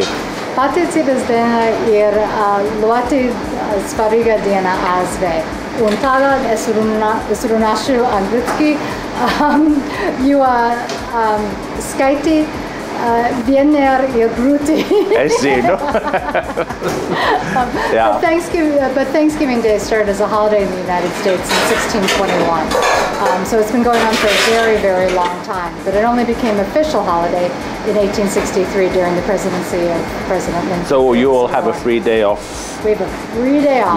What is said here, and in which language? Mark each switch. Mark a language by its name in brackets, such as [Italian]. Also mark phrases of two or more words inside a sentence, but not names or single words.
[Latvian] Pateicības diena ir ļoti svarīga diena ASV. Un tagad es runāšu angliski, jo skaiti vienmēr ir grūti. Es zinu. Jā. [English] But Thanksgiving Day started as a holiday in the United States in 1621. So it's been going on for a very, very long time. But it only became official holiday in 1863 during the presidency of President Lincoln. So you all have a free day off. We have a free day off.